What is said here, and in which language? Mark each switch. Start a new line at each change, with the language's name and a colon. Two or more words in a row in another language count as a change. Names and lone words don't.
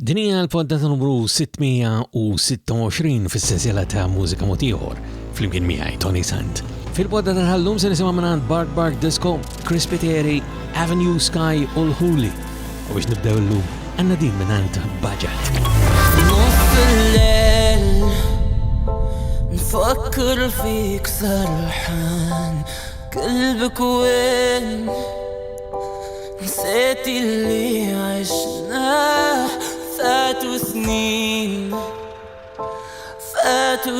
Maltese: Din hija l-poddata numru 626 fis-sensiela ta' Mużika Mod Ieħor flimkien miegħi Toni Sant. Fil-poddata tal-lum se nisimgħu minn Bark Disco, Crispy Terry, Avenue Sky u l-Huli. U biex nibdew illum għandna din minn Budget.
Arabic: نفكر فيك سرحان قلبك وين نسيت اللي عشناه فاتوا سنين فاتوا